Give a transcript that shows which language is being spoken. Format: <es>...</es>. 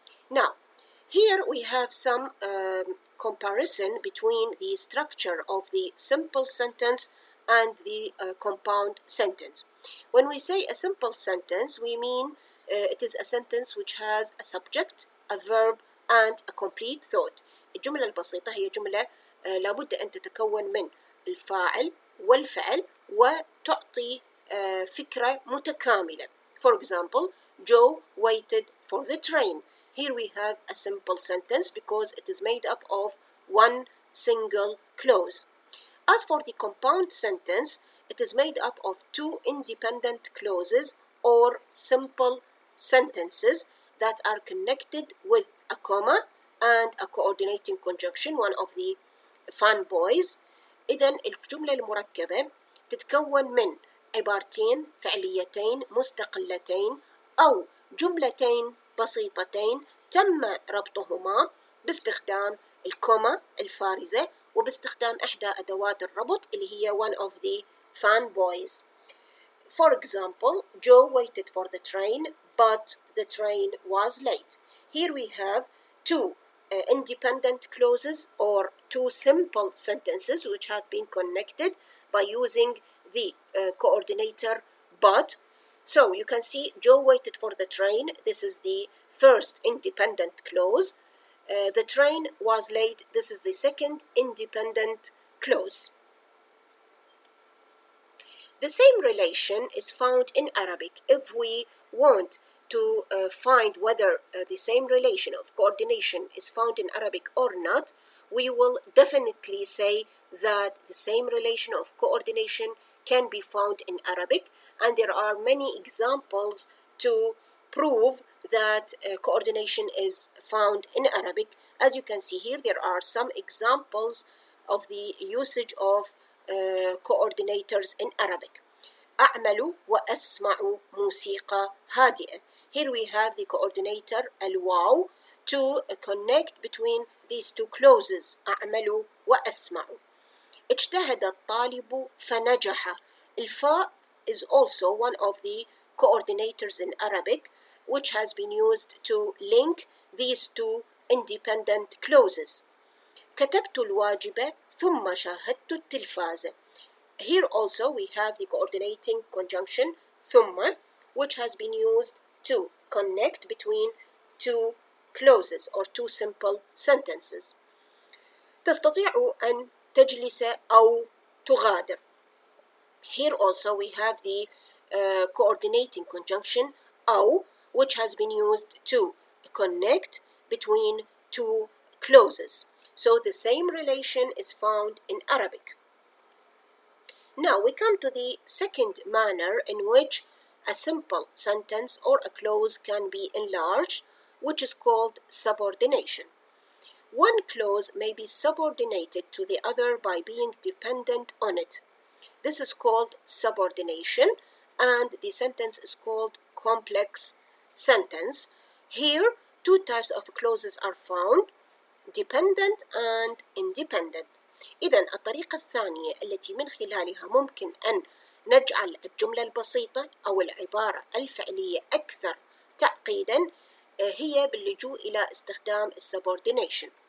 <en>Now, here we have some comparison between the structure of the simple sentence and the compound sentence. When we say a simple sentence, we mean it is a sentence which has a subject, a verb, and a complete thought.</en> <ar>الجملة البسيطة هي جملة لابد أن تتكون من الفاعل والفعل وتعطي فكرة متكاملة.</ar> <en>For example, Joe waited for the train. Here we have a simple sentence because it is made up of one single clause. As for the compound sentence, it is made up of two independent clauses or simple sentences that are connected with a comma and a coordinating conjunction, one of the fanboys.</en> <ar>إذن الجملة المركبة تتكون من عبارتين فعليتين مستقلتين أو جملتين بسيطتين تم ربطهما باستخدام الكوما الفارزة وباستخدام إحدى أدوات الربط اللي هي</ar> <en>one of the fanboys. For example, Joe waited for the train, but the train was late. Here we have two independent clauses or two simple sentences which have been connected by using the coordinator but. So you can see Joe waited for the train. This is the first independent clause. The train was late. This is the second independent clause. The same relation is found in Arabic. If we want to find whether the same relation of coordination is found in Arabic or not, we will definitely say that the same relation of coordination can be found in Arabic, and there are many examples to prove that coordination is found in Arabic. As you can see here, there are some examples of the usage of coordinators in Arabic.</en> <ar>أعمل وأسمع موسيقى هادئة.</ar> <en>Here we have the coordinator الواو to connect between these two clauses</en> <ar>أعمل وأسمع. اجتهد الطالب فنجح.</ar> <en>الفاء is also one of the coordinators in Arabic which has been used to link these two independent clauses.</en> <ar>كتبت الواجب ثم شاهدت التلفاز.</ar> <en>Here also we have the coordinating conjunction ثم which has been used to connect between two clauses or two simple sentences.</en> <ar>تستطيع أن تجلس أو تغادر.</ar> <en>Here also we have the coordinating conjunction أو which has been used to connect between two clauses. So the same relation is found in Arabic. Now we come to the second manner in which a simple sentence or a clause can be enlarged, which is called subordination. One clause may be subordinated to the other by being dependent on it. This is called subordination, and the sentence is called complex sentence. Here, two types of clauses are found, dependent and independent.</en> <ar>إذن الطريقة الثانية التي من خلالها ممكن أن نجعل الجملة البسيطة أو العبارة الفعلية أكثر تعقيدا هي باللجوء إلى استخدام subordination.</ar>